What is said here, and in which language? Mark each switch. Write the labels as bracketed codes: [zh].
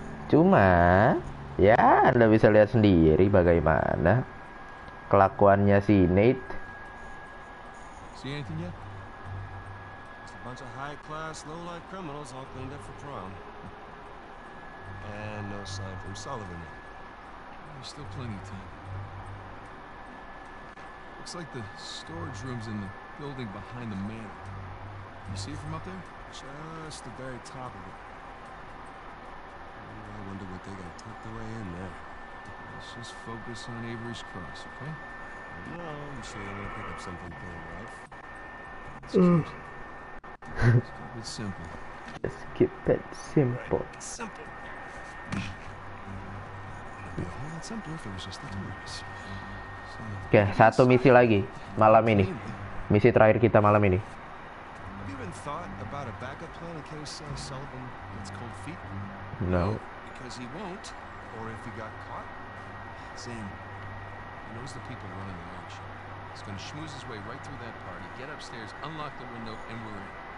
[id] Cuma ya Anda bisa lihat sendiri bagaimana kelakuannya si Nate. [en] See anything yet? Just a bunch of high-class, low-life criminals all cleaned up for prom. And no sign from Sullivan. There's still plenty of time. Looks like the storage room's in the building behind the manor. You see it from up there? Just the very top of it. I wonder what they got tucked away in there. Let's just focus on Avery's Cross, okay? No, I'm sure they're gonna pick up something for their life. Let's keep it simple. Just keep it simple. Simple. It'd be a whole lot simpler if it was just the two of us. [id] Oke, satu misi lagi malam ini. Misi terakhir kita malam ini. [en] Have you even thought about a backup plan in case Sullivan gets cold feet? No. Because he won't. Or if he got caught. Sam, he knows the people running the auction. He's gonna schmooze his way right through that party, get upstairs, unlock the window, and we're in.